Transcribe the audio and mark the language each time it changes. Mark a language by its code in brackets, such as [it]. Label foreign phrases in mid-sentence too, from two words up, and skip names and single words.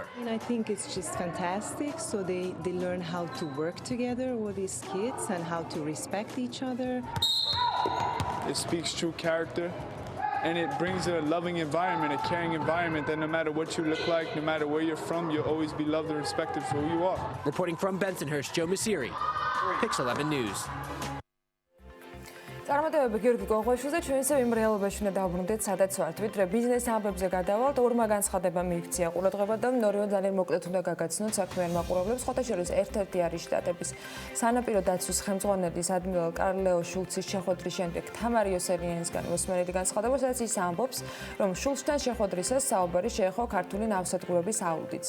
[en] And I think it's just fantastic. So they learn how to work together with these kids and how to respect each other. It speaks true character. And it brings a loving environment, a caring environment that no matter what you look like, no matter where you're from, you'll always be loved and respected for who you are. Reporting from Bensonhurst, Joe Masiri, Pix 11 News. [ka] წარმატებები გიორგი გოღვაშვილზე ჩვენ ისევ იმ რეალობაში უნდა დავბრუნდეთ, სადაც ვართ, ვიდრე ბიზნეს ამბებზე გადავალთ, ორმა განცხადება მიიქცია ყურადღება და ნორვეგია ძალიან მოკლედ უნდა გაგაცნოთ საქმიან მაყურებლებს. ხოთა შორის ერთ-ერთი არის შტატების სანაპირო დაცვის ხელმძღვანელის ადმირალ კარლ ლეო შულცის შეხვედრის შემდეგ თამარ იოსელიანისგან მოსმენილი განცხადება, სადაც ის ამბობს, რომ შულცთან შეხვედრისას საუბარი შეეხო ქართული ნავსადგურების აუდიტს.